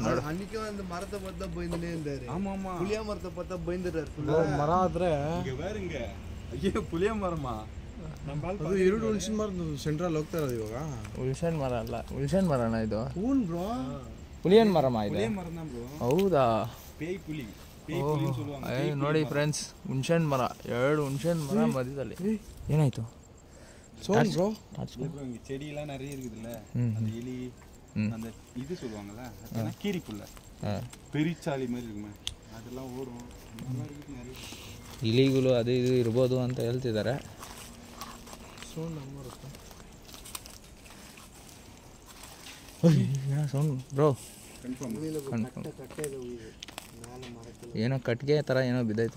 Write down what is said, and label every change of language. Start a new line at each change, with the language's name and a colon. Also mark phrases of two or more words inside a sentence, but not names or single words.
Kannada: ಮರ ಆದ್ರೆ
Tamil: புளிய மரமா
Kannada: ಅದು 2 ಹುಣಸಿನ ಮರದ ಸೆಂಟ್ರಲ್ ಹೋಗ್ತಾ ಇರೋದು ಇವಾಗ. ಹುಣಸೆನ್ ಮರ ಅಲ್ಲ, ಹುಣಸೆನ್ ಮರನ ಇದು? ಹೂನ್ ಬ್ರೋ, ಹುಲಿಯನ್ ಮರಮ ಇದೆ. ಹೌದಾ? ನೋಡಿ ಫ್ರೆಂಡ್ಸ್, ಹುಣಸೆನ್ ಮರ, 2 ಹುಣಸೆನ್ ಮರ ಮಧ್ಯದಲ್ಲಿ. ಏನಾಯ್ತು?
Tamil: செடி எல்லாம் நிறைய இருக்குதுல்ல, அந்த எலி அந்த இது சொல்லுவாங்கல்ல, அதெல்லாம் கீரிப்புள்ள பெரிச்சாளி மாதிரி இருக்குமே, அதெல்லாம் ஓடும்.
Kannada: ಇಲಿಗಳು ಅದು ಇದು ಇರ್ಬೋದು ಅಂತ ಹೇಳ್ತಿದ್ದಾರೆ. ಸೌಂಡ್ ಬ್ರೋ, ಏನೋ ಕಟ್ಗೆ ಥರ ಏನೋ ಬಿದ್ದೈತೆ.